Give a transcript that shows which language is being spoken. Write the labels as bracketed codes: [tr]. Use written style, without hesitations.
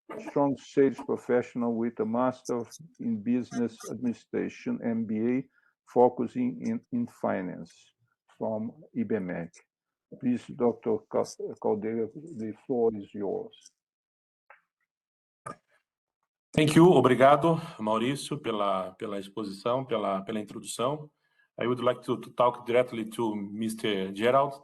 [en] Strong sales professional with a Master in Business Administration, MBA, focusing in finance from IBMEC. Please, Dr. Caldeira, the floor is yours. Thank you. [pt] Obrigado, Maurício, pela exposição, pela introdução. [en] I would like to talk directly to Mr. Gérald.